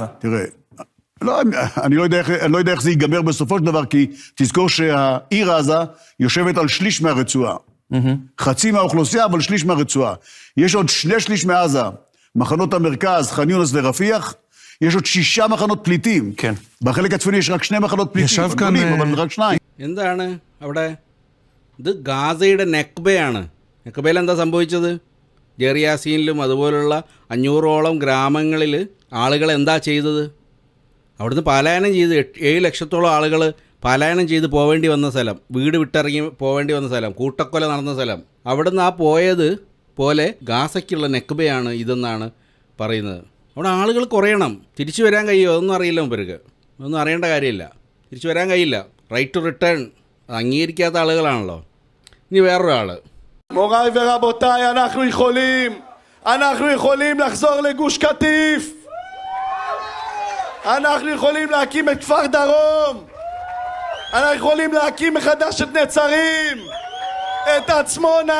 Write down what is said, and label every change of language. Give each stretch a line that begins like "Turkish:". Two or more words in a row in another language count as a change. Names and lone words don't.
Hebrew: תראה, אני לא יודע איך זה ייגמר בסופו של דבר, כי תזכור שהעיר עזה יושבת על שליש מהרצועה. חצי מהאוכלוסייה, אבל שליש מהרצועה. יש עוד 2/3 מעזה, מחנות המרכז, ח'אן יונס ורפיח, יש עוד 6 מחנות פליטים. כן. בחלק הצפוני יש רק 2 מחנות פליטים. ישב כאן... אבל רק 2.
Malayalam: എന്താണ് അവിടെ? ഇത് ഗാസയുടെ നെക്ബയാണ്. നെക്ബയിൽ എന്താ സംഭവിച്ചത്? ജെറിയാസീനിലും അതുപോലുള്ള 500ഓളം ഗ്രാമങ്ങളിൽ ആളുകൾ എന്താ ചെയ്തത്? അവിടുന്ന് പലായനം ചെയ്ത് 7 ലക്ഷത്തോളം ആളുകൾ പലായനം ചെയ്ത് പോവേണ്ടി വന്ന സ്ഥലം, വീട് വിട്ടിറങ്ങി പോവേണ്ടി വന്ന സ്ഥലം, കൂട്ടക്കൊല നടന്ന സ്ഥലം. അവിടുന്ന് ആ പോയത് പോലെ ഗാസയ്ക്കുള്ള നെക്ബയാണ് ഇതെന്നാണ് പറയുന്നത്. അവിടെ ആളുകൾ കുറയണം. തിരിച്ചു വരാൻ കഴിയുമോ? അതൊന്നും അറിയില്ല മുമ്പർക്ക്. ഒന്നും അറിയേണ്ട കാര്യമില്ല. തിരിച്ചു വരാൻ കഴിയില്ല.
English: right to return
Malayalam: അംഗീകരിക്കാത്ത ആളുകളാണല്ലോ. ഇനി വേറൊരാൾ.
Hebrew: מוריי ורבותיי, אנחנו יכולים לחזור לגוש קטיף. אנחנו יכולים להקים את כפר דרום. אנחנו יכולים להקים מחדש את נצרים, את עצמונה.